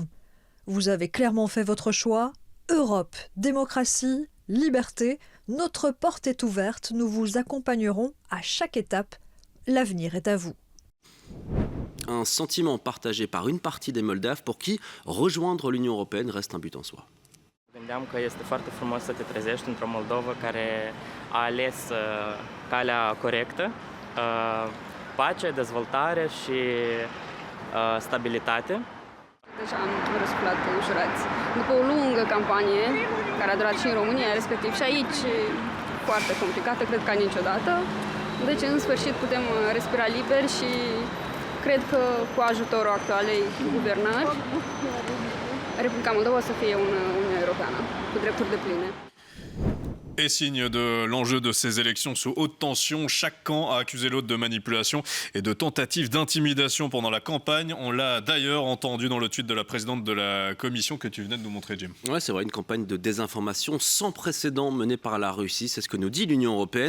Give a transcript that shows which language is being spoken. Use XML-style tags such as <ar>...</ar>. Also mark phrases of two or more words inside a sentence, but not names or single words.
<fr>Vous avez clairement fait votre choix. Europe, démocratie, liberté, notre porte est ouverte. Nous vous accompagnerons à chaque étape. L'avenir est à vous. Un sentiment partagé par une partie des Moldaves pour qui rejoindre l'Union européenne reste un but en soi.</fr> <ro>Gândeam că este foarte frumos să te trezești într-o Moldovă care a ales calea corectă, pace, dezvoltare și stabilitate. Deja am răsculat ușurați. După o lungă campanie, care a durat și în România, respectiv și aici, foarte complicată, cred ca niciodată. Deci, în sfârșit, putem respira liber și cred că cu ajutorul actualei guvernări, Republica Moldova o să fie una Uniune Europeană, cu drepturi depline.</ro> <fr>Et signe de l'enjeu de ces élections sous haute tension, chaque camp a accusé l'autre de manipulation et de tentative d'intimidation pendant la campagne. On l'a d'ailleurs entendu dans le tweet de la présidente de la commission que tu venais de nous montrer, Jim. Ouais, c'est vrai, une campagne de désinformation sans précédent menée par la Russie, c'est ce que nous dit l'Union européenne.</fr>